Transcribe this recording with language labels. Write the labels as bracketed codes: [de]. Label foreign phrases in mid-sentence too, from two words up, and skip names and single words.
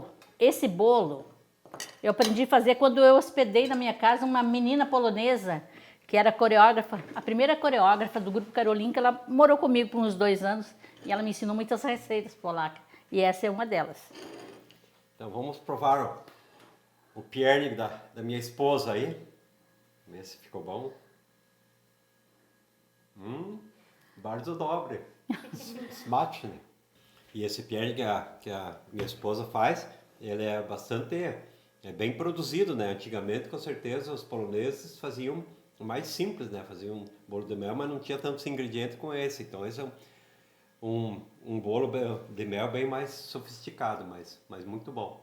[pt] Esse bolo eu aprendi a fazer quando eu hospedei na minha casa uma menina polonesa que era coreógrafa, a primeira coreógrafa do grupo Karolinka. Ela morou comigo por uns 2 anos e ela me ensinou muitas receitas polacas. E essa é uma delas. Então vamos provar o piernik da minha esposa aí. Ver se ficou bom. [pl] Bardzo dobre. Smaczny. [pt] E esse piernik que a minha esposa faz, ele é bastante, bem produzido, né? Antigamente, com certeza, os poloneses faziam mais simples, né? Faziam um bolo de mel, mas não tinha tantos ingredientes com esse. Então, esse é um bolo de mel bem mais sofisticado, mas muito bom.